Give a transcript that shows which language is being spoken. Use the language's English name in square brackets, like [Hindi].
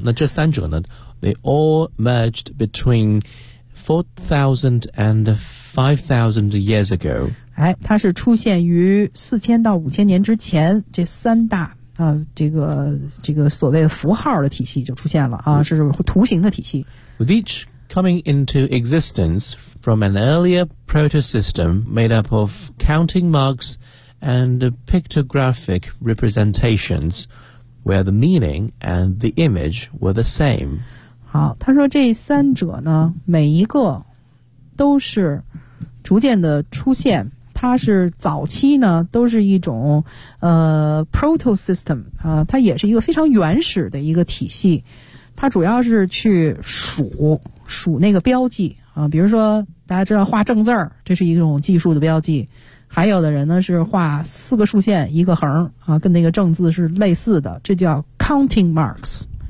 [Chinese] 那这三者呢， [English] They all merged between 4,000 and 5,000 years ago. [Chinese] 哎，它是出现于4000到5000年之前，这三大这个所谓的符号的体系就出现了是图形的体系。 [English] With each coming into existence from an earlier proto-system made up of counting marks and pictographic representations where the meaning and the image were the same. [Chinese] 好，他说这三者呢，每一个都是逐渐的出现，它是早期呢都是一种proto system 它也是一个非常原始的一个体系，它主要是去数那个标记比如说大家知道画正字儿，这是一种计数的标记，还有的人呢是画四个竖线一个横跟那个正字是类似的，这叫 counting marks。